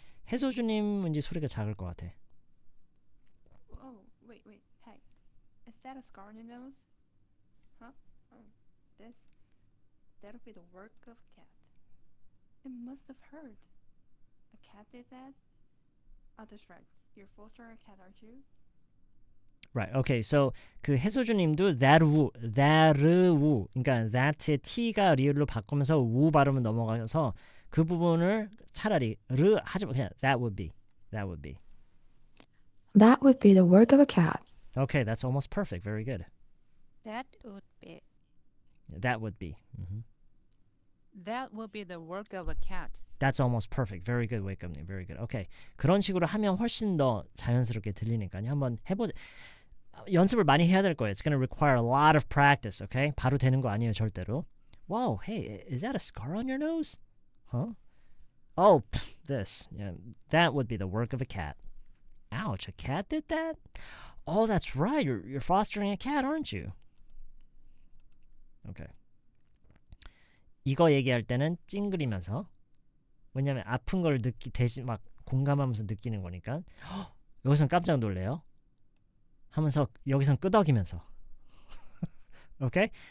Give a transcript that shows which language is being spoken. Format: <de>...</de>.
<ko>해소주님 왠지 소리가 작을 것 같아.</ko> <en>Oh, wait. Hey, is that a scar on your nose? Huh? Oh, this. That'll be the work of a cat. It must have hurt. A cat did that? Oh, that's right. You're fostering a cat, aren't you? Right. Okay.</en> <ko>So 그 해소주님도 that우 그러니까 that의 t가 리을로 바꾸면서 우 발음을 넘어가서 그 부분을 차라리 르 하지 마 그냥 that would be.</ko> <en>That would be the work of a cat. Okay, that's almost perfect. Very good. That would be. That would be. That would be the work of a cat. That's almost perfect. Very good, Wakeup님. Very good. Okay.</en> <ko>그런 식으로 하면 훨씬 더 자연스럽게 들리니까요. 한번 해보자. 연습을 많이 해야 될 거예요.</ko> <en>It's going to require a lot of practice. Okay?</en> <ko>바로 되는 거 아니에요, 절대로.</ko> <en>Wow, hey, is that a scar on your nose? Huh? Oh, this. Yeah, that would be the work of a cat. Ouch, a cat did that? Oh, that's right. You're fostering a cat, aren't you? Okay.</en> <ko>이거 얘기할 때는 찡그리면서 왜냐면 아픈 걸 대신 막 공감하면서 느끼는 거니까 여기선 깜짝 놀래요 하면서 여기선 끄덕이면서 오케이?</ko>